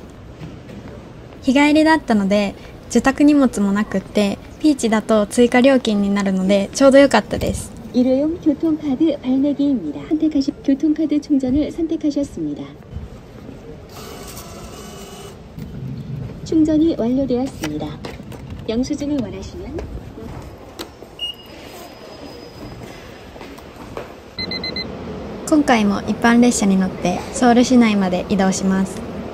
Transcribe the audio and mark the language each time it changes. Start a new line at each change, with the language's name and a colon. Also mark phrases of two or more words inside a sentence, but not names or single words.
Japanese: 日帰りだったので受託荷物もなくって、ピーチだと追加料金になるのでちょうど良かったです。
Korean: 일회용 교통카드 발매기입니다. 교통카드 충전을 선택하셨습니다. 충전이 완료되었습니다. 영수증을 원하시면
Japanese: 今回も一般列車に乗ってソウル市内まで移動します。